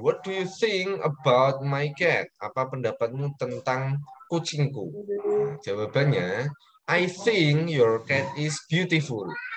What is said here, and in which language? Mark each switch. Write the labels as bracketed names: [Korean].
[English] What do you think about my cat? [Indonesian] Apa pendapatmu tentang kucingku? Nah, jawabannya, [English] I think your cat is beautiful.